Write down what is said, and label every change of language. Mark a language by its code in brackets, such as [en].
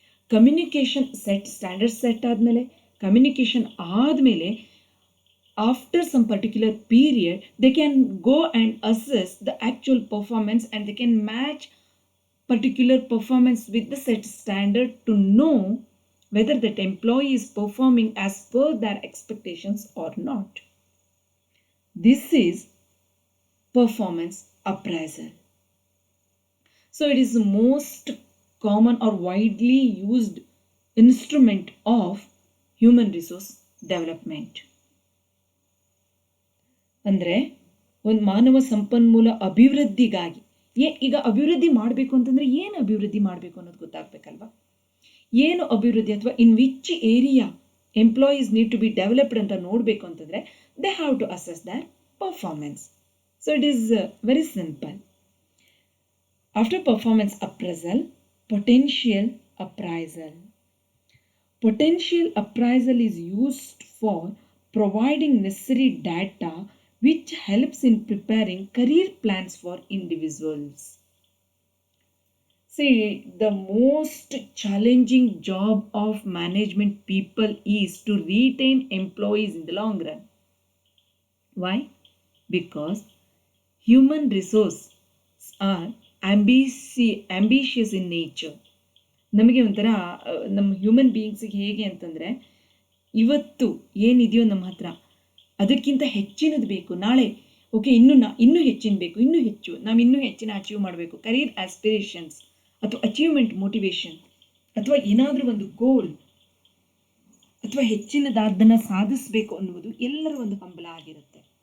[kn] Communication set, standard set ಆದಮೇಲೆ, communication ಆದಮೇಲೆ, [en] After some particular period they can go and assess the actual performance and they can match particular performance with the set standard to know whether that employee is performing as per their expectations or not. This is performance appraisal. So it is the most common or widely used instrument of human resource development. [kn] ಅಂದರೆ ಒಂದು ಮಾನವ ಸಂಪನ್ಮೂಲ ಅಭಿವೃದ್ಧಿಗಾಗಿ, ಈಗ ಅಭಿವೃದ್ಧಿ ಮಾಡಬೇಕು ಅಂತಂದರೆ ಏನು ಅಭಿವೃದ್ಧಿ ಮಾಡಬೇಕು ಅನ್ನೋದು ಗೊತ್ತಾಗಬೇಕಲ್ವಾ. ಏನು ಅಭಿವೃದ್ಧಿ ಅಥವಾ [en] in which area employees need to be developed [kn] ಅಂತ ನೋಡಬೇಕು ಅಂತಂದರೆ [en] They have to assess their performance. So it is very simple. After performance appraisal, potential appraisal. Potential appraisal is used for providing necessary data which helps in preparing career plans for individuals. See, the most challenging job of management people is to retain employees in the long run. Why? Because human resources are ambitious in nature. [kn] ನಮಗೆ ಒಂಥರ ನಮ್ಮ human ಬೀಯಿಂಗ್ಸಿಗೆ ಹೇಗೆ ಅಂತಂದರೆ, ಇವತ್ತು ಏನಿದೆಯೋ ನಮ್ಮ ಹತ್ರ ಅದಕ್ಕಿಂತ ಹೆಚ್ಚಿನದು ಬೇಕು, ನಾಳೆ ಓಕೆ ಇನ್ನೂ ಹೆಚ್ಚಿನ ಬೇಕು, ಇನ್ನೂ ಹೆಚ್ಚು ನಾವು ಇನ್ನೂ ಹೆಚ್ಚಿನ ಅಚೀವ್ ಮಾಡಬೇಕು, ಕರಿಯರ್ ಆಸ್ಪಿರೇಷನ್ಸ್ ಅಥವಾ ಅಚೀವ್ಮೆಂಟ್ ಮೋಟಿವೇಶನ್ ಅಥವಾ ಏನಾದರೂ ಒಂದು ಗೋಲ್ ಅಥವಾ ಹೆಚ್ಚಿನದಾದ್ದನ್ನು ಸಾಧಿಸಬೇಕು ಅನ್ನುವುದು ಎಲ್ಲರ ಒಂದು ಹಂಬಲ ಆಗಿರುತ್ತೆ.